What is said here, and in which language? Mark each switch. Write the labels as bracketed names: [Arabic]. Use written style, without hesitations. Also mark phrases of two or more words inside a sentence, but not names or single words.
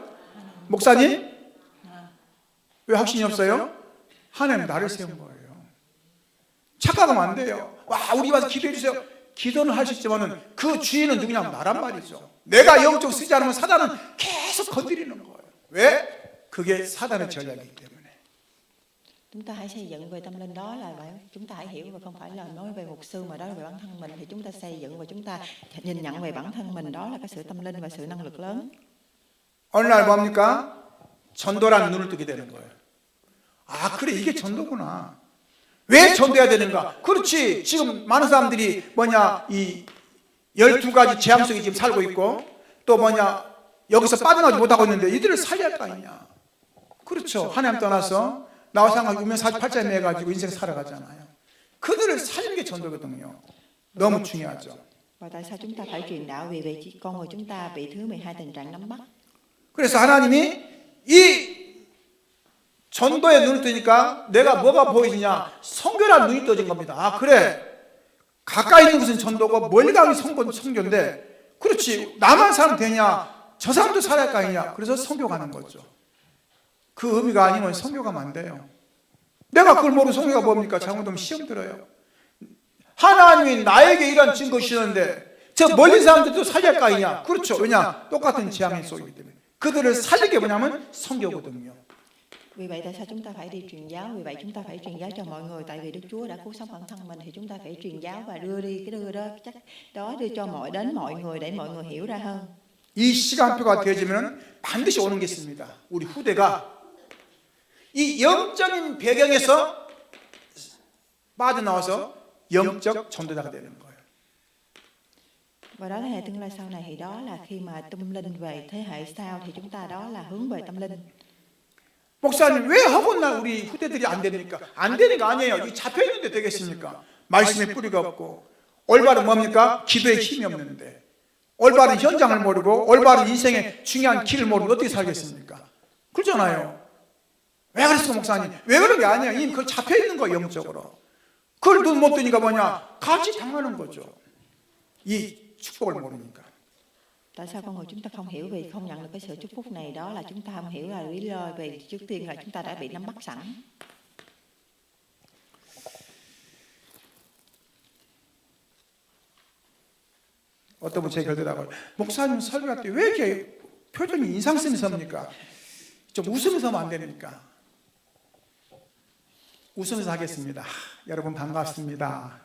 [Korean] 목사님? 왜 확신이 없어요? 하나님 나를 세운 거예요. 착각하면 안 돼요. 와, 우리 와서 기도해 주세요. 기도는 할 수 있지만 그 주인은 누구냐면 나란 말이죠. 내가 영적 쓰지 않으면 사단은 계속 건드리는 거예요. 왜? 그게 사단의 전략이기 때문에. [Vietnamese] Chúng ta hãy xây dựng về tâm linh, đó là chúng ta hãy hiểu và không phải là nói về mục sư mà đó là về bản thân mình. Thì chúng ta xây dựng và chúng ta nhìn nhận về bản thân mình, đó là cái sự tâm linh và sự năng lực lớn. [Korean] 어느 날 뭡니까? 전도라는 눈을 뜨게 되는 거예요. 아, 그래, 이게 전도구나. 왜 전도해야 되는가? 그렇지, 지금 많은 사람들이 이 12가지 재앙 속에 지금 살고 있고, 또 여기서 빠져나오지 못하고 있는데 이들을 살려야 할 거 아니냐. 그렇죠. 하나님 떠나서 나와 상관없이 우면 48자에 매가지고 인생 살아가잖아요. 그들을 살리는 게 전도거든요. 너무 중요하죠. [Vietnamese] Và tại sao chúng ta phải truyền đạo? Vì vậy con người chúng ta bị thứ 12 tình trạng nắm bắt. [Korean] 그래서 하나님이 이 전도에 눈을 뜨니까 내가 뭐가 보이느냐? 선교라는 눈이 떠진 겁니다. 아, 그래. 가까이 있는 것은 전도고 멀리 가는 선교인데, 그렇지. 나만 살면 되냐? 저 사람도 살아야 할 거 아니냐? 그래서 선교 가는 거죠. 그 의미가 아니면 선교 가면 안 돼요. 내가 그걸 모르고 선교가 뭡니까? 잘못하면 시험 들어요. 하나님이 나에게 이런 증거 주시는데 저 멀리 사람들도 살려야 할 거 아니냐? 그렇죠. 왜냐? 똑같은 재앙의 속이기 때문에. 그들을 살리게 뭐냐면 선교거든요. [Vietnamese] Vì vậy tại sao chúng ta phải đi truyền giáo? Vì vậy chúng ta phải truyền giáo cho mọi người. Tại vì Đức Chúa đã cứu sống bản thân mình thì chúng ta phải truyền giáo và đưa cho mọi người để mọi người hiểu ra hơn. [Korean] 이 시간표가 되어지면 반드시 오는 게 있습니다. 우리 후대가 이 영적인 배경에서 빠져나와서 영적 전도자가 되는 거예요. [Vietnamese] Và đó là hệ tương lai sau này, thì đó là khi mà tâm linh về thế hệ sau thì chúng ta đó là hướng về tâm linh. [Korean] 목사님, 왜 허건날 우리 후대들이 안 됩니까? 안 되는 거 아니에요. 이 잡혀 있는데 되겠습니까? 말씀에 뿌리가 없고, 올바른 뭡니까? 기도에 힘이 없는데, 올바른 현장을 모르고 올바른 인생의 중요한 길을 모르고 어떻게 살겠습니까? 그렇잖아요. 왜 그랬어, 목사님? 왜 그런 게 아니에요. 이미 그걸 잡혀 있는 거예요, 영적으로. 그걸 눈 못 뜨니까 같이 당하는 거죠. 이 축복을 모르니까. [Vietnamese] Tại sao con người chúng ta không hiểu, vì không nhận được cái sự chúc phúc này? Đó là chúng ta không hiểu là lý do về trước tiên là chúng ta đã bị nắm bắt sẵn. [Korean] 어떤 분 제 결대다가 목사님 설교할 때 왜 이렇게 표정이 인상 쓰면서 합니까? 좀 웃으면서 하면 안 됩니까? 웃으면서 하겠습니다. 여러분 반갑습니다.